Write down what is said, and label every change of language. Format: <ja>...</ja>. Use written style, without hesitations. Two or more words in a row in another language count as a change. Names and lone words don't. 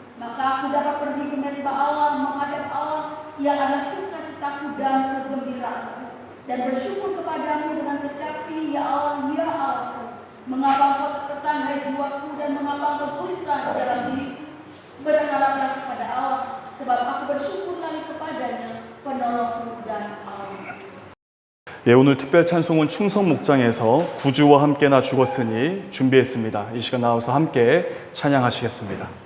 <id>Maka aku dapat pergi ke mezbah Allah, menghadap Allah yang adalah sukacitaku dan kegembiraanku, dan bersyukur kepadamu dengan kecapi, ya Allah, ya Allahku. Mengapa Engkau tertekan hai jiwaku dan mengapa Engkau gelisah dalam diriku? Berharaplah kepada Allah, sebab aku bersyukur lagi kepadanya, penolongku dan Allah.</id> <ko>예, 오늘 특별 찬송은 충성 목장에서 구주와 함께 나 죽었으니 준비했습니다. 이 시간 나와서 함께 찬양하시겠습니다.</ko>